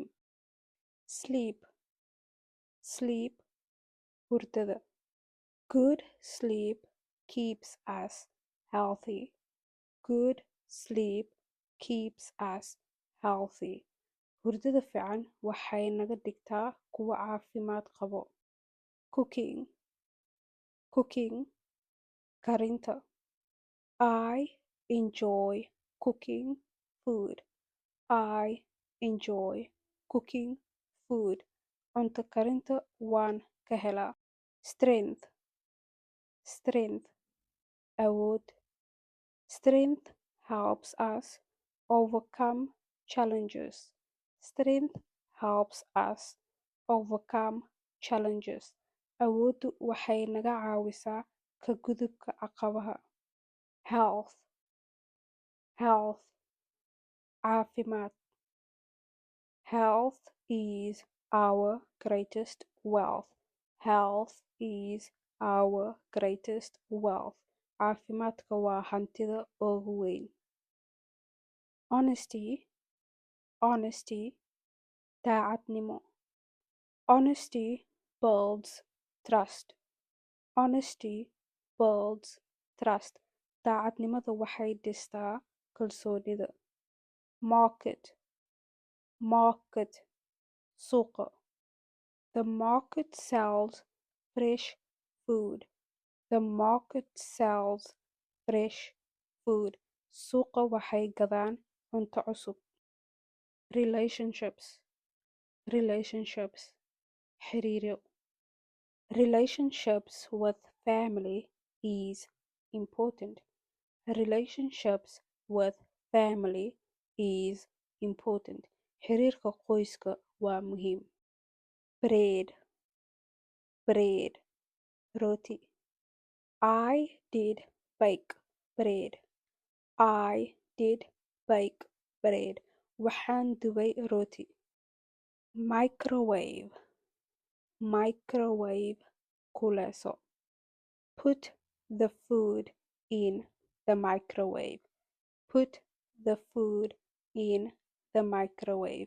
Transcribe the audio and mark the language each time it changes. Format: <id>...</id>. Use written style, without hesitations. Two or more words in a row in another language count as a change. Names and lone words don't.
<en>Sleep, sleep, hurdada. Good sleep keeps us healthy. Good sleep keeps us healthy.</en> <so>Hurdada fiican waxay naga dhigtaa kuwo caafimaad qabo.</so> <en>Cooking, cooking, karinta. I enjoy cooking food. I enjoy cooking food.</en> <so>Cunto karinta waan ka helaa.</so> <en>Strength, strength, awood. Strength helps us overcome challenges. Strength helps us overcome challenges.</en> <so>Awooddu waxay naga caawisaa ka gudubka caqabaha.</so> <en>Health, health, caafimaad. Health is our greatest wealth. Health is our greatest wealth.</en> <so>Caafimaadka waa hantida ugu weyn.</so> <en>Honesty, honesty, daacadnimo. Honesty builds trust. Honesty builds trust.</en> <so>Daacadnimada waxay dhistaa kalsoonida.</so> <en>Market, market, suuqa. The market sells fresh food. The market sells fresh food.</en> <so>Suuqa waxay gadaan cunto cusub.</so> <en>Relationships, relationships, xiriiryo. Relationships with family is important. Relationships with family is important.</en> <so>Xiriirka qoyska waa muhiim.</so> <en>Bread, bread, roti. I did bake bread. I did bake bread.</en> <so>Waxaan dubay roti.</so> <en>Microwave, microwave, kuleyso. Put the food in the microwave. Put the food in the microwave.</en>